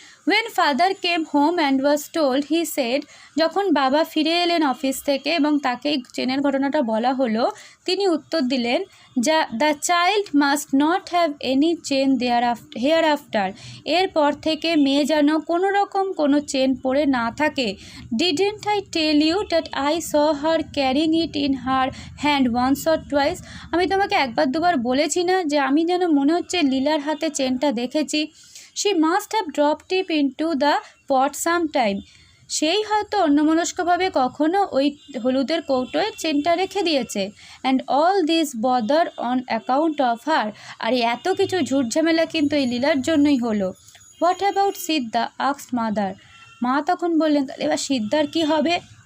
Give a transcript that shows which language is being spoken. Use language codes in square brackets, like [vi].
[en] When father came home and was told, he said, [bn] যখন বাবা ফিরে এলেন অফিস থেকে এবং তাকে চেনের ঘটনাটা বলা হলো, তিনি উত্তর দিলেন, [en] The child must not have any chain hereafter. [bn] এরপর থেকে মেয়ে যেন কোনো রকম কোনো চেন পরে না থাকে। [en] Didn't I tell you that I saw her carrying it in her hand once or twice? [bn] আমি তোমাকে একবার দুবার বলেছি না যে আমি যেন মনে হচ্ছে লীলার হাতে চেনটা দেখেছি। [en] She must have dropped it into the pot sometime. [bn] সেই হয়তো অন্যমনস্কভাবে কখনো ওই হলুদের কৌটোয় চেনটা রেখে দিয়েছে। [en] And all this bother on account of her. [bn] আর এত কিছু ঝুটঝামেলা কিন্তু এই লীলার জন্যই হলো। [en] What about Siddha? Asked mother. [bn] মা তখন বললেন, তাহলে এবার সিদ্ধার কী হবে?